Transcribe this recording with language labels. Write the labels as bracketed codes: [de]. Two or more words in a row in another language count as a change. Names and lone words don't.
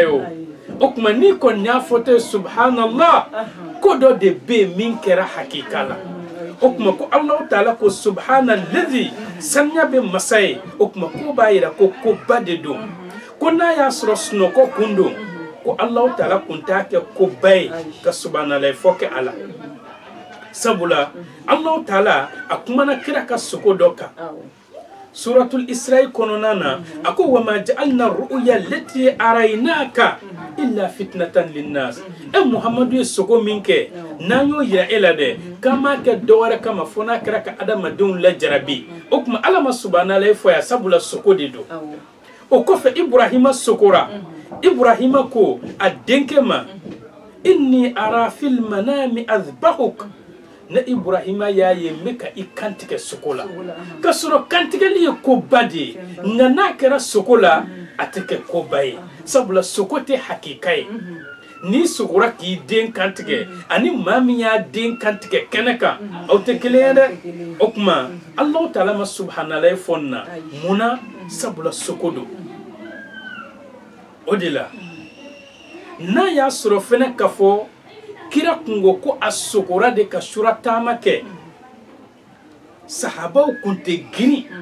[bm] o kuma n'i kɔni y'a fɔ tɛ subhanallah ko dɔ de bɛ yen min kɛra hakika la o kuma ko Alahu Taala ko subhanalladhi sanya bɛ masa ye o kuma ko b'a yira ko koba de don ko n'a y'a sɔrɔ sunɔgɔ kun don ko Alahu Taala kun t'a kɛ koba ye ka subhanallah fɔ kɛ a la sabula Alahu Taala a kumana kira ka sogo dɔ kan suratul Isra kɔnɔna na a ko [ar] وما جعلنا الرؤيا التي أريناك إلا فتنة للناس [bm] e Muhammadu ye sogo min kɛ n'an y'o yira e la dɛ k'an m'a kɛ dɔwɛrɛ kama fo n'a kɛra ka adamadenw lajarabi o kuma Ala ma subhanallah fɔ ya sabula sogo de don o kɔfɛ Ibrahima sogora Ibrahima ko a denkɛ ma [ar] إني أرى في المنام أذبحك [bm] ne Ibrahima y'a ye n bɛ ka i kantigɛ sogo la ka sɔrɔ kantigɛli ye koba de ye nka n'a kɛra sogo la a tɛ kɛ koba ye sabula sogo tɛ hakika ye n'i sogora k'i den kantigɛ ani maa min y'a den kantigɛ kɛnɛ kan aw tɛ kelen ye dɛ o kuma Alahu Taala ma subhanallah fɔ nin na munna sabula sogo don o de la n'a y'a sɔrɔ fɛnɛ ka fɔ kira kungo ko a sogora de ka sura taama kɛ sahabaw kun tɛ girin